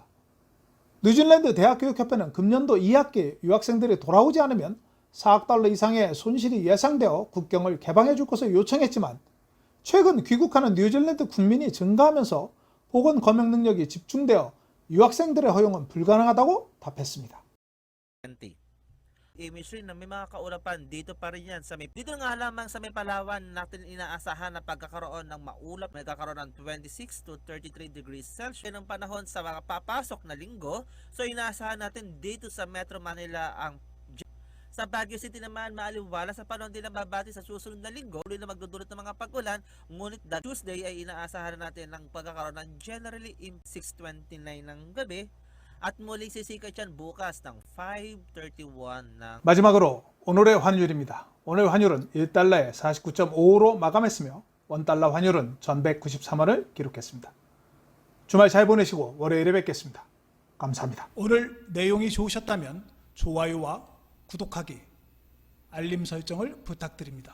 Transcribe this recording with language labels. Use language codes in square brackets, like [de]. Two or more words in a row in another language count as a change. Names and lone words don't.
[ko] 뉴질랜드 대학교육협회는 금년도 2학기 유학생들이 돌아오지 않으면 4억 달러 이상의 손실이 예상되어 국경을 개방해 줄 것을 요청했지만 최근 귀국하는 뉴질랜드 국민이 증가하면서 보건 검역 능력이 집중되어 유학생들의 허용은 불가능하다고 답했습니다. [tl] image rin na may mga kaulapan dito pa rin yan dito nga lamang sa may Palawan natin inaasahan na pagkakaroon ng maulap, nagkakaroon ng 26 to 33 [en] degrees Celsius [tl] ng panahon sa mga papasok na linggo. So inaasahan natin dito sa Metro Manila ang sa Baguio City naman, maaliwala sa panahon din ang babati sa susunod na linggo. Tuloy na magdudulot ng mga pag-ulan. Ngunit Tuesday ay inaasahan natin ng pagkakaroon ng generally 6:29 ng gabi. At muling sisikat yan bukas ng 5:31 ng [ko] 마지막으로 오늘의 환율입니다. 오늘 환율은 1달러에 49.55로 마감했으며 원달러 환율은 1193원을 기록했습니다. 주말 잘 보내시고 월요일에 뵙겠습니다. 감사합니다. 오늘 내용이 좋으셨다면 좋아요와 구독하기, 알림 설정을 부탁드립니다.